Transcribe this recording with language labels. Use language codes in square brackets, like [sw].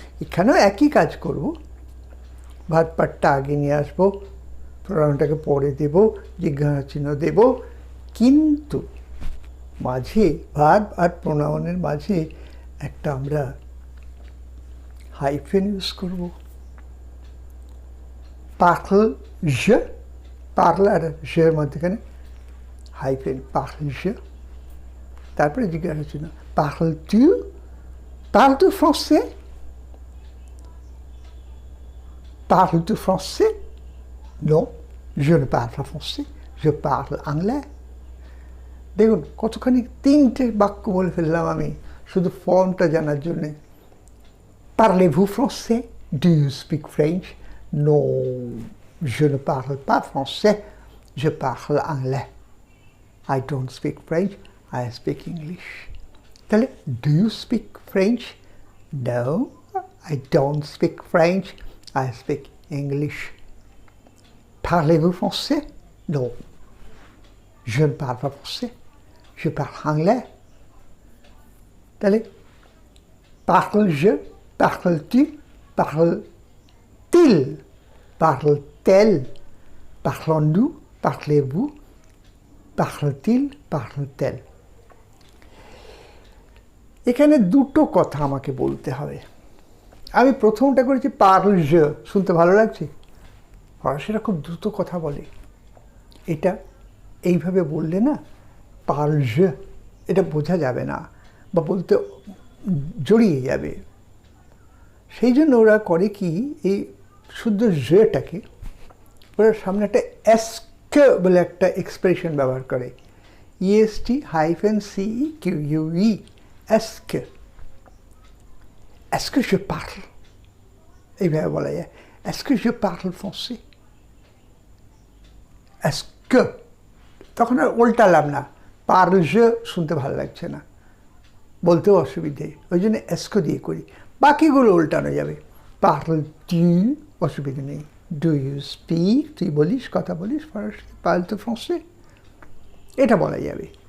[bn] এখানেও একই কাজ করব, ভার্ব পার্টটা আগে নিয়ে আসবো, প্রোনাউনটাকে পরে দেব, জিজ্ঞাসা চিহ্ন দেব, কিন্তু মাঝে ভার্ব আর প্রোনাউনের মাঝে একটা আমরা হাইফেন ইউজ করব। [fr] পার্ল je, [bn] পার্ল আর জের মধ্যেখানে হাইফেন, [fr] পার্ল je, [bn] তারপরে জিজ্ঞাসা চিহ্ন, [fr] parles tu, parles tu français, parles tu français, non, je ne parle pas français, je parle anglais। [bn] দেখুন কতখানি তিনটে বাক্য বলে ফেললাম আমি শুধু ফর্মটা জানার জন্যে। [fr] Parlez-vous français? [en] Do you speak French? [fr] Non, je ne parle pas français, je parle anglais. [en] I don't speak French, I speak English. তাহলে do you speak French? No, I don't speak French, I speak English. [fr] Parlez-vous français? Non, je ne parle pas français, je parle anglais. তাহলে parle je, parle tu, parle-t-il, parle-t-elle, parlons-nous, parlez-vous, parle-t-il, parle-t-elle। [bn] এখানে দুটো কথা আমাকে বলতে হবে। আমি প্রথমটা করেছি parle je, শুনতে ভালো লাগছে, ফরাসিরা খুব দ্রুত কথা বলে, এটা এইভাবে বললে না parle je, এটা বোঝা যাবে না। বা বলতে জড়িয়ে যাবে। সেই জন্য ওরা করে কি, এই শুদ্ধ জটাকে ওরা সামনে একটা এসকে বলে একটা এক্সপ্রেশন ব্যবহার করে, EST-CEQUE, SK. [fr] Est-ce que je parle? [bn] এইভাবে বলা যায়, [fr] Est-ce que je parle français? [bn] Est-ce que, তখন আর উল্টালাম না, পার্ল যে শুনতে ভালো লাগছে না, বলতেও অসুবিধে, ওই জন্য এসকো দিয়ে করি। বাকিগুলো উল্টানো যাবে, পার্ল তু, অসুবিধে নেই, ডু ইউ স্পিক, তুই বলিস, কথা বলিস ফরাসি, পার্ল তো ফ্রান্সে, এটা বলা যাবে।